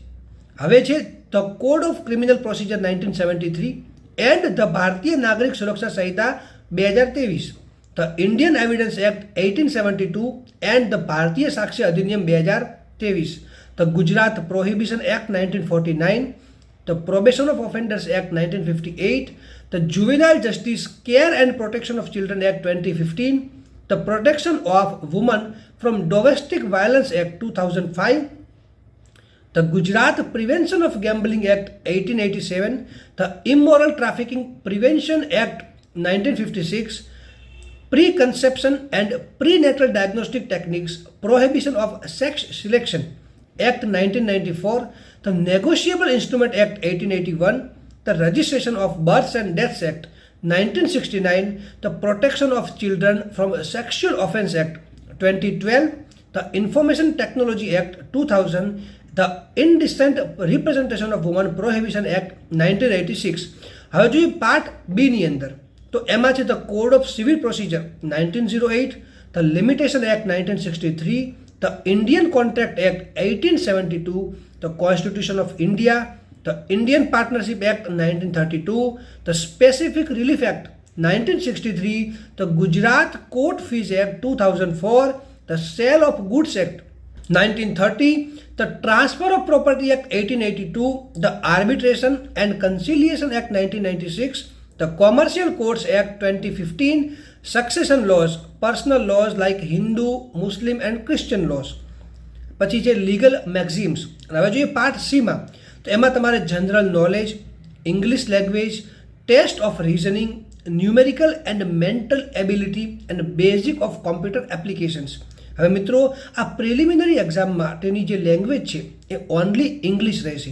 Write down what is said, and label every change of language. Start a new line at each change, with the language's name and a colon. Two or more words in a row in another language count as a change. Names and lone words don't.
Gujarati: હવે છે ધ કોડ ઓફ ક્રિમિનલ પ્રોસિજર 1973 એન્ડ ધ ભારતીય નાગરિક સુરક્ષા સંહિતા 2023, ધ ઇન્ડિયન એવિડન્સ એક્ટ 1872 એન્ડ ધ ભારતીય સાક્ષ્ય અધિનિયમ 2023, ધ ગુજરાત પ્રોહિબિશન એક્ટ 1949, ધ પ્રોબેશન ઓફ ઓફેન્ડર્સ એક્ટ 1958, ધ જુવેનાઇલ જસ્ટિસ કેર એન્ડ પ્રોટેક્શન ઓફ ચિલ્ડ્રન એક્ટ 2015, ધ પ્રોટેક્શન ઓફ વુમન ફ્રોમ ડોમેસ્ટિક વાયલન્સ એક્ટ 2005,
English: the Gujarat Prevention of Gambling Act 1887, the Immoral Trafficking Prevention Act 1956, Preconception and Prenatal Diagnostic Techniques Prohibition of Sex Selection Act 1994, the Negotiable Instrument Act 1881, the Registration of Births and Deaths Act 1969, the Protection of Children from Sexual Offence Act 2012, the Information Technology Act 2000, the Indecent Representation of Women Prohibition Act 1986.
Gujarati: હવે જોઈએ પાર્ટ બી ની અંદર, તો એમાં છે ધ કોડ ઓફ સિવિલ પ્રોસિજર 1908, ધ લિમિટેશન એક્ટ 1963, ધ ઇન્ડિયન કોન્ટ્રાક્ટ એક્ટ 1872, ધ કોન્સ્ટિટ્યુશન ઓફ ઇન્ડિયા, ધ ઇન્ડિયન પાર્ટનરશિપ એક્ટ 1932, ધ સ્પેસિફિક રિલીફ એક્ટ 1963, ધ ગુજરાત કોર્ટ ફીઝ એક્ટ 2004, ધ સેલ ઓફ ગુડ્સ એક્ટ 1930,
English: the Transfer of Property Act 1882, the Arbitration and Conciliation Act 1996, the Commercial Courts Act 2015, succession laws, personal laws like Hindu, Muslim and Christian laws.
Gujarati: પછી છે
English: legal maxims.
Gujarati: હવે જોઈએ પાર્ટ સીમાં, તો એમાં તમારે
English: general knowledge, English language, test of reasoning, numerical and mental ability and basic of computer applications.
Gujarati: હવે મિત્રો આ
English: preliminary exam
Gujarati: માટેની જે લેંગ્વેજ છે એ
English: only English
Gujarati: રહેશે.